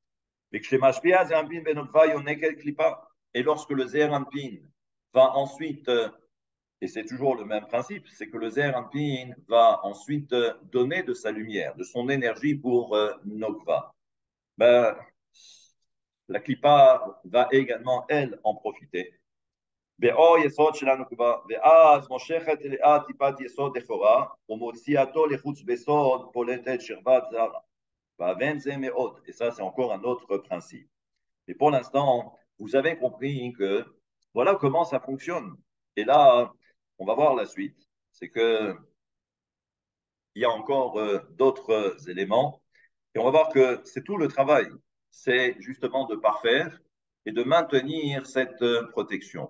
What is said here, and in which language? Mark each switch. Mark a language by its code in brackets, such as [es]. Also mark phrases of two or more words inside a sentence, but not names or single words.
[fr] Et lorsque le [he] זעיר אנפין [fr] va ensuite et c'est toujours le même principe, c'est que le [he] זעיר אנפין [fr] va ensuite donner de sa lumière, de son énergie pour Nokva. Ben, la Klippa va également, elle, en profiter. [he] באור יסוד של הנוקבה, ואז מושכת אליה טיפת יסוד לכאורה, ומוציאתו לחוץ בסוד פולטת שכבת זרה. והבן זה מאוד. [fr] Et ça, c'est encore un autre principe. Et pour l'instant, vous avez compris que voilà comment ça fonctionne. Et là, on va voir la suite. C'est que il y a encore d'autres éléments. Et on va voir que c'est tout le travail. C'est justement de parfaire et de maintenir cette protection.